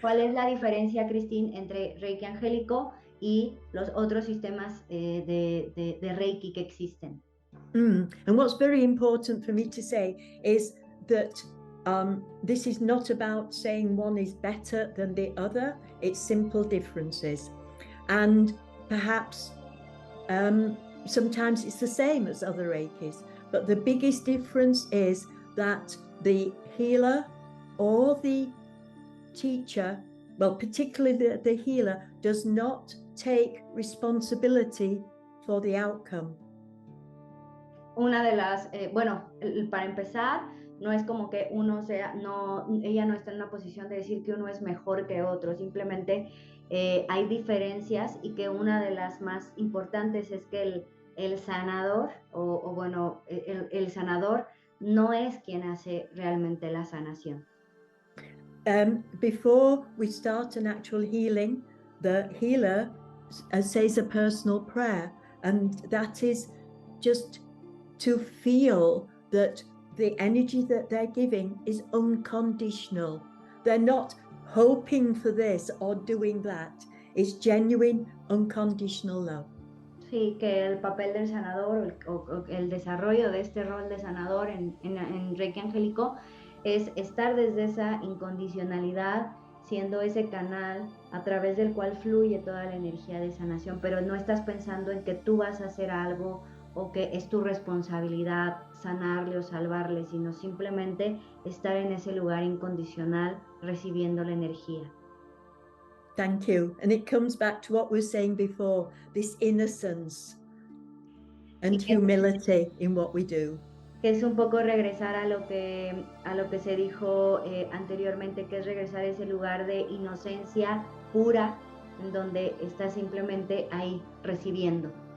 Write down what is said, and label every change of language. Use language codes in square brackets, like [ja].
[es] ¿Cuál es la diferencia, Christine, entre Reiki Angélico y los otros sistemas de Reiki que existen? [en] And what's very important for me to say is that this is not about saying one is better than the other. It's simple differences, and perhaps sometimes it's the same as other Reikis, but the biggest difference is that the healer or the teacher, well, particularly the healer, does not take responsibility for the outcome. [es] Una de las, bueno, para empezar, no es como que uno sea, no, ella no está en una posición de decir que uno es mejor que otro, simplemente hay diferencias y que una de las más importantes es que el sanador, o bueno, el sanador no es quien hace realmente la sanación. [en] Before we start an actual healing, the healer says a personal prayer, and that is just to feel that the energy that they're giving is unconditional. They're not hoping for this or doing that. It's genuine, unconditional love. [es] Sí, que el papel del sanador o el desarrollo de este rol de sanador en Reiki Angélico es estar desde esa incondicionalidad, siendo ese canal a través del cual fluye toda la energía de sanación, pero no estás pensando en que tú vas a hacer algo o que es tu responsabilidad sanarle o salvarle, sino simplemente estar en ese lugar incondicional recibiendo la energía. [en] Thank you. And it comes back to what we were saying before, this innocence and humility in what we do. [es] Que es un poco regresar a lo que se dijo anteriormente, que es regresar a ese lugar de inocencia pura, en donde estás simplemente ahí recibiendo.